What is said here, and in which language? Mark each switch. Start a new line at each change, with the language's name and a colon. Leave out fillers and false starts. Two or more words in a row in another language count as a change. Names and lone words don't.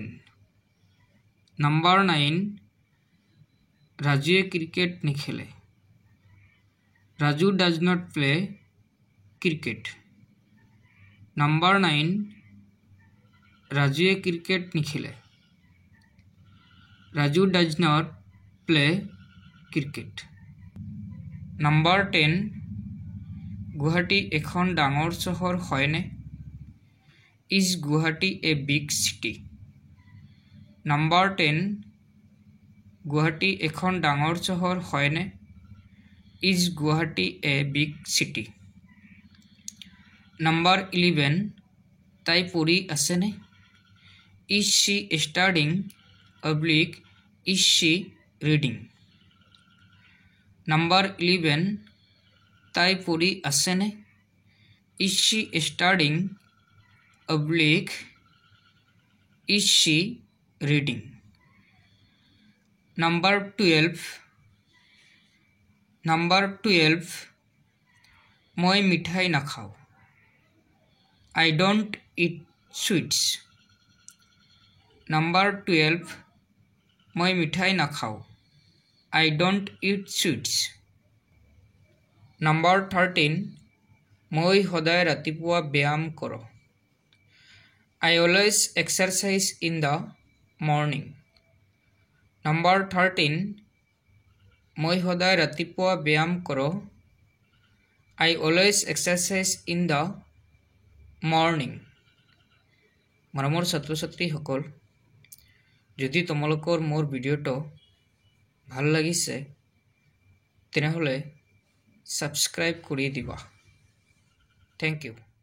English: Number 9,
Assamese: ৰাজুৱে ক্ৰিকেট নেখেলে।
English: Raju does not play cricket. Number 9,
Assamese: ৰাজুৱে ক্ৰিকেট নেখেলে।
English: Raju does not play cricket. Number 10,
Assamese: গুৱাহাটী এখন ডাঙৰ চহৰ হয়নে?
English: Is Guwahati a big city? Number 10,
Assamese: গুৱাহাটী এখন ডাঙৰ চহৰ হয়নে?
English: Is Guwahati a big city? Number 11,
Assamese: তাই পঢ়ি আছেনে?
English: Is she studying / is she reading? Number 11,
Assamese: তাই পঢ়ি আছেনে?
English: Is she studying / is she reading? Number 12,
Assamese: মই মিঠাই নাখাওঁ।
English: I don't eat sweets. Number 12,
Assamese: মই মিঠাই নাখাওঁ।
English: I don't eat sweets. Number 13,
Assamese: মই সদায় ৰাতিপুৱা ব্যায়াম কৰোঁ।
English: I always exercise in the morning. Number 13,
Assamese: মই সদায় ৰাতিপুৱা ব্যায়াম কৰোঁ।
English: I always exercise in the morning.
Assamese: মৰমৰ ছাত্ৰ ছাত্ৰীসকল, যদি তোমালোকৰ মোৰ ভিডিঅ'টো ভাল লাগিছে তেনেহ'লে ছাবস্ক্ৰাইব কৰি দিবা।
English: Thank you.